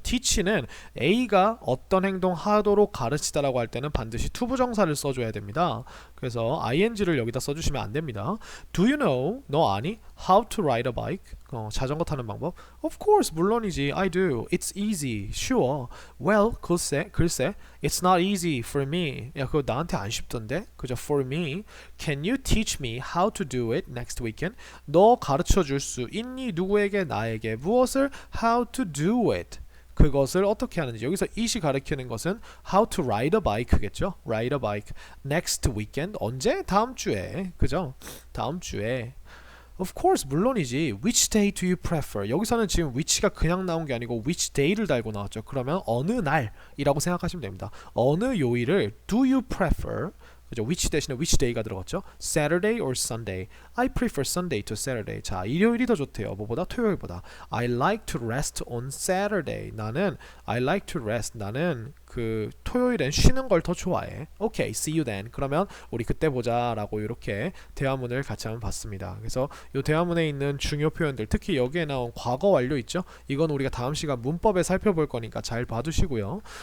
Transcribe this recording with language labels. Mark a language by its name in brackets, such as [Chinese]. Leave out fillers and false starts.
[Korean] teach는 A가 어떤 행동 하도록 가르치다라고 할 때는 반드시 투부정사를 써줘야 됩니다. 그래서 ing를 여기다 써주시면 안 됩니다. [English] Do you know? [Korean] 너 아니? [English] How to ride a bike? [Korean] 자전거 타는 방법? [English] Of course, [Korean] 물론이지. [English] I do. It's easy. Sure. Well, [Korean] 글쎄, [English] it's not easy for me. [Korean] 야, 그거 나한테 안 쉽던데? 그죠? [English] For me. Can you teach me how to do it next weekend? [Korean] 너 가르쳐 줄 수 있니? 누구에게? 나에게. 무엇을? [English] How to do it. [Korean] 그것을 어떻게 하는지. 여기서 it이 가리키는 것은 [English] how to ride a bike [Korean] 겠죠. [English] ride a bike next weekend. [Korean] 언제? 다음 주에. 그죠? 다음 주에. [English] Of course, [Korean] 물론이지. [English] Which day do you prefer? [Korean] 여기서는 지금 which가 그냥 나온 게 아니고 which day를 달고 나왔죠. 그러면 어느 날이라고 생각하시면 됩니다. 어느 요일을 [English] do you prefer? [Korean] 그죠? which 대신에 which day가 들어갔죠. [English] Saturday or Sunday. I prefer Sunday to Saturday. [Korean] 자, 일요일이 더 좋대요. 뭐보다? 토요일보다. [English] I like to rest on Saturday. I like to rest. [Korean] 나는 그 토요일엔 쉬는 걸 더 좋아해. [English] Okay, see you then. [Korean] 그러면 우리 그때 보자라고 이렇게 대화문을 같이 한번 봤습니다. 그래서 이 대화문에 있는 중요 표현들, 특히 여기에 나온 과거 완료 있죠? 이건 우리가 다음 시간 문법에 살펴볼 거니까 잘 봐두시고요.